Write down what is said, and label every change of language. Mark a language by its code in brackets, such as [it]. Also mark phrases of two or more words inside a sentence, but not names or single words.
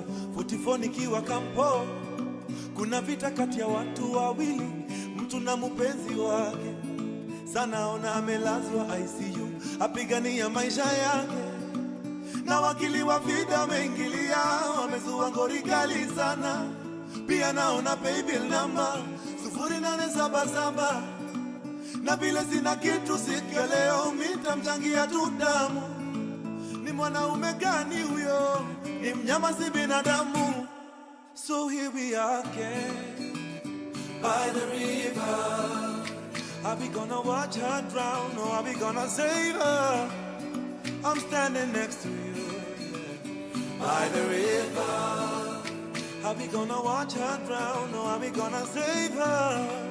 [sw] 44 nikiwa kampo, kuna vita kati ya watu wawili, mtu na mpenzi wake, sana ona amelazwa ICU, apigania maisha yake, na wakili wa vida wameingilia, wamezua ngori kali sana, pia naona paybill number 0877, na vile sina kitu siku ya leo, mitamchangia tu damu. Ni mwanaume gani huyo? Ni mnyama si binadamu. [en] So here we are again, by the river. Are we gonna watch her drown, or are we gonna save her? I'm standing next to you, by the river. Are we gonna watch her drown, or are we gonna save her?